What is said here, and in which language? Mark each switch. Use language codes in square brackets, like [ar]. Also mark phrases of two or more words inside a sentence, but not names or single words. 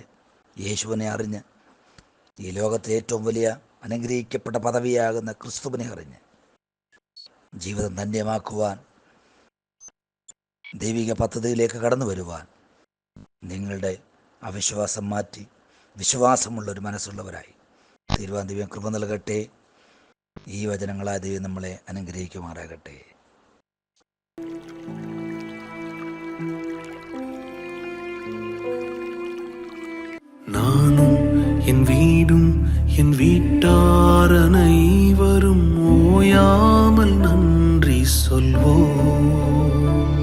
[ml] യേശുവിനെ അറിഞ്ഞ് ഈ ലോകത്തെ ഏറ്റവും വലിയ അനുഗ്രഹിക്കപ്പെട്ട പദവിയാകുന്ന ക്രിസ്തുവിനെ അറിഞ്ഞ് ജീവിതം ധന്യമാക്കുവാൻ, ദൈവിക പദ്ധതിയിലേക്ക് കടന്നു വരുവാൻ നിങ്ങളുടെ അവിശ്വാസം മാറ്റി വിശ്വാസമുള്ളൊരു മനസ്സുള്ളവരായി തീരുവാൻ ദൈവം കൃപ നൽകട്ടെ. ഈ വചനങ്ങളായ ദൈവം നമ്മളെ അനുഗ്രഹിക്കുമാറാകട്ടെ. [ta] நானும் என் வீடும் என் வீட்டார் அனைவரும் ஓயாமல் நன்றி சொல்வோம்.